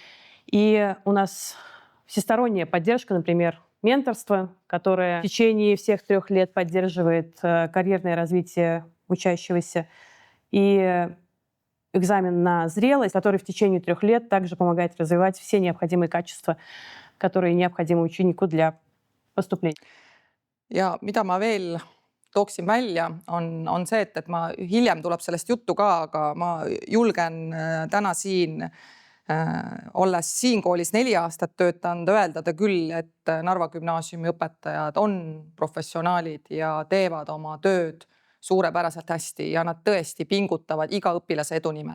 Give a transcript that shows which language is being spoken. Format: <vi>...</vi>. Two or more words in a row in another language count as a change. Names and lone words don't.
<ru>И у нас всесторонняя поддержка, например, менторство, которое в течение всех 3 лет поддерживает карьерное развитие учащегося, и экзамен на зрелость, который в tечение 3 лет также помогает развивать все необходимые качества, которые необходимы ученику для поступления.</ru> <et>Ja mida ma veel tooksin välja, on see, et ma hiljem tuleb sellest juttu ka, aga ma julgen täna siin, olles siin koolis 4 aastat töötanud, öeldada küll, et Narva gümnaasiumi õpetajad on professionaalid ja teevad oma tööd suurepäraselt hästi ja nad tõesti pingutavad iga õpilase edu nimel.</et>